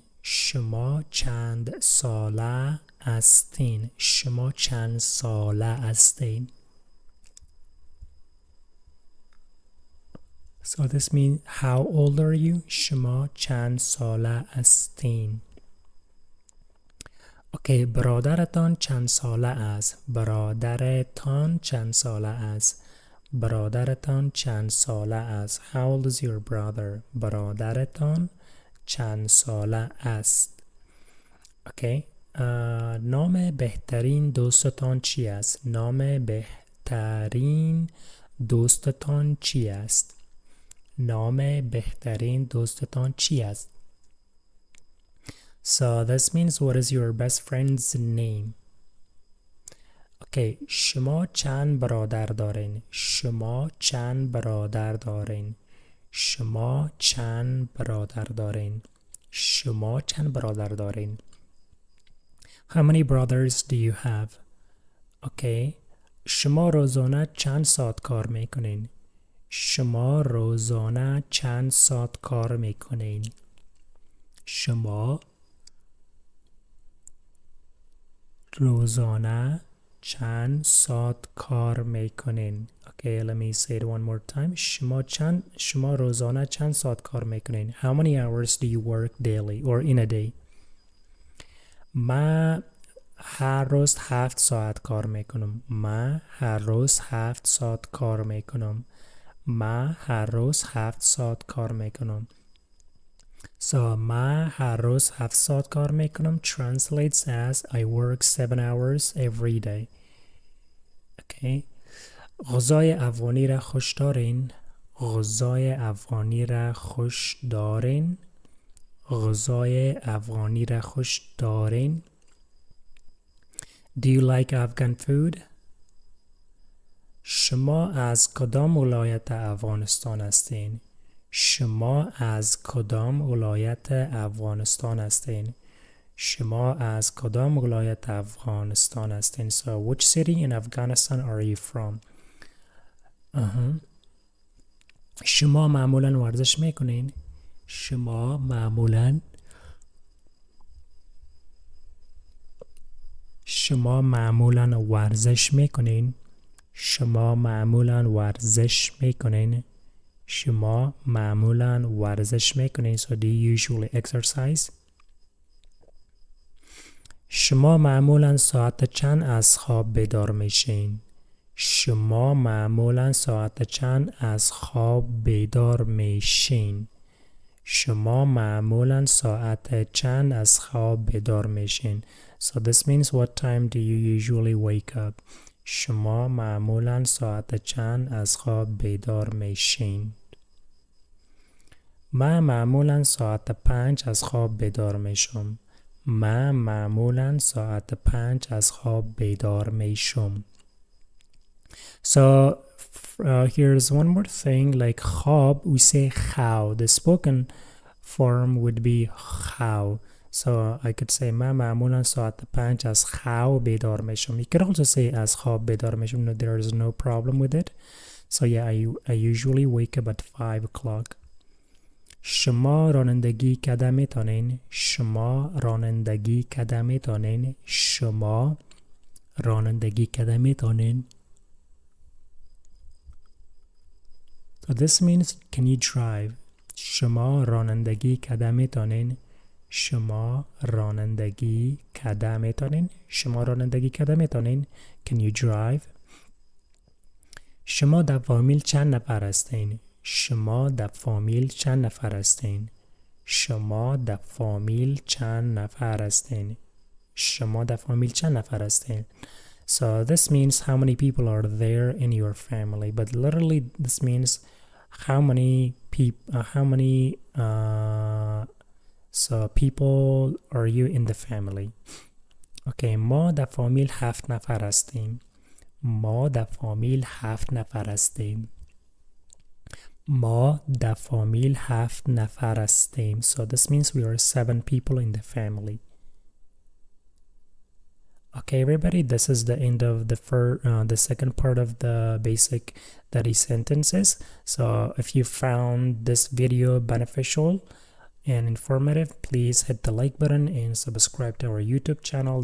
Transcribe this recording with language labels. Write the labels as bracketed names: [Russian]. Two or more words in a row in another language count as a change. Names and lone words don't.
[Persian] شما چند ساله هستین؟ شما چند ساله هستین؟ [English] So this means how old are you? [Persian] شما چند ساله هستین؟ Okay, برادرتان چند ساله است؟ برادرتان چند ساله است؟ برادرتان چند ساله است؟ [English] How old is your brother? [Persian] برادرتان چند ساله است؟ Okay, نام بهترین دوستتان چی است؟ نام بهترین دوستتان چی است؟ نام بهترین دوستتان چی است؟ [English] So this means what is your best friend's name? [Persian] Okay, شما چند برادر دارین؟ شما چند برادر دارین؟ شما چند برادر دارین؟ شما چند برادر دارین؟ [English] How many brothers do you have? Okay. [Persian] شما روزانه چند ساعت کار میکنین؟ شما روزانه چند ساعت کار میکنین؟ شما روزانه چند ساعت کار میکنین؟ [English] Okay, let me say it one more time. [Persian] شما روزانه چند ساعت کار میکنین؟ [English] How many hours do you work daily or in a day? [Persian] من هر روز 7 ساعت کار میکنم. من هر روز 7 ساعت کار میکنم. من هر روز 7 ساعت کار میکنم. [English] So [Persian] من هر روز 7 ساعت کار میکنم [English] translates as I work 7 hours every day. Okay. [Persian] غذای افغانی را خوش دارین؟ غذای افغانی را خوش دارین؟ غذای افغانی را خوش دارین؟ [English] Do you like Afghan food? [Persian] شما از کدام ولایت افغانستان هستین؟ شما از کدام ولایت افغانستان هستین؟ شما از کدام ولایت افغانستان هستین؟ [English] So which city in Afghanistan are you from? [Persian] شما معمولا ورزش میکنین؟ شما معمولا ورزش میکنین؟ شما معمولا ورزش میکنین؟ شما معمولا ورزش میکنین؟ [English] So do you usually exercise? [Persian] شما معمولا ساعت چند از خواب بیدار میشین؟ شما معمولا ساعت چند از خواب بیدار میشین؟ شما معمولا ساعت چند از خواب بیدار میشین؟ [English] So this means what time do you usually wake up? [Persian] شما معمولا ساعت چند از خواب بیدار میشین؟ من معمولا ساعت 5 از خواب بیدار میشم. من معمولا ساعت 5 از خواب بیدار میشم. [English] So here's one more thing, like خواب we say how. The spoken form would be how. So I could say [Persian] من معمولا ساعت 5 از خواب بیدار میشم. [English] You could also say [Persian] از خواب بیدار میشم. [English] No, there is no problem with it. So yeah, I usually wake up at 5 o'clock. [Persian] شما رانندگی کده میتونین؟ شما رانندگی کده میتونین؟ شما رانندگی کده میتونین؟ [English] So this means can you drive? [Persian] شما رانندگی کده میتونین؟ شما رانندگی کده میتونین؟ شما رانندگی کده میتونین؟ [English] Can you drive? [Persian] شما در فامیل چند نفر هستین؟ شما در فامیل چند نفر هستین؟ شما در فامیل چند نفر هستین؟ شما در فامیل چند نفر هستین؟ [English] So this means how many people are there in your family, but literally this means how many people are you in the family. [Persian] Okay, ما در فامیل 7 نفر هستیم. ما در فامیل 7 نفر هستیم. ما در فامیل 7 نفر هستیم. [English] So this means we are 7 people in the family. Okay, everybody, this is the end of the second part of the basic Dari sentences. So if you found this video beneficial and informative, please hit the like button and subscribe to our YouTube channel.